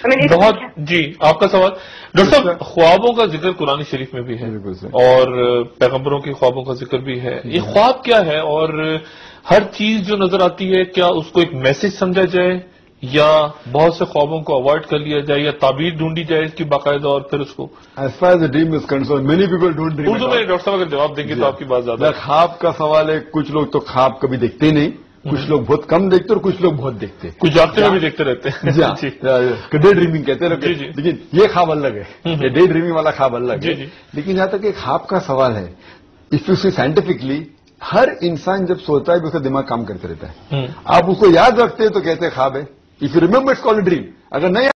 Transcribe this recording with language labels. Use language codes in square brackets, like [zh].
[ur] بہت جی آپ کا سوال ڈاکٹر صاحب. خوابوں کا ذکر قرآن شریف میں بھی ہے اور پیغمبروں کے خوابوں کا ذکر بھی ہے. یہ خواب کیا ہے اور ہر چیز جو نظر آتی ہے کیا اس کو ایک میسج سمجھا جائے یا بہت سے خوابوں کو اوائڈ کر لیا جائے یا تعبیر ڈھونڈی جائے اس کی باقاعدہ اور پھر اس کو [en] As far as the dream is concerned, many people don't dream. [ur] Urdu میں ڈاکٹر صاحب اگر جواب دیں گے تو آپ کی بات زیادہ. خواب کا سوال ہے. کچھ لوگ تو خواب کبھی دیکھتے نہیں, کچھ لوگ بہت کم دیکھتے اور کچھ لوگ بہت دیکھتے, کچھ جاگتے ہوئے بھی دیکھتے رہتے ہیں. ڈے ڈریمنگ کہتے ہیں. لیکن یہ خواب الگ ہے, یہ ڈے ڈریمنگ والا خواب الگ ہے. لیکن جہاں تک ایک خواب کا سوال ہے, [en] if you see scientifically, [ur] ہر انسان جب سوتا ہے تو اس کا دماغ کام کرتے رہتا ہے. آپ اس کو یاد رکھتے ہیں تو کہتے ہیں خواب ہے. [en] If you remember it's called dream. [ur] اگر نہیں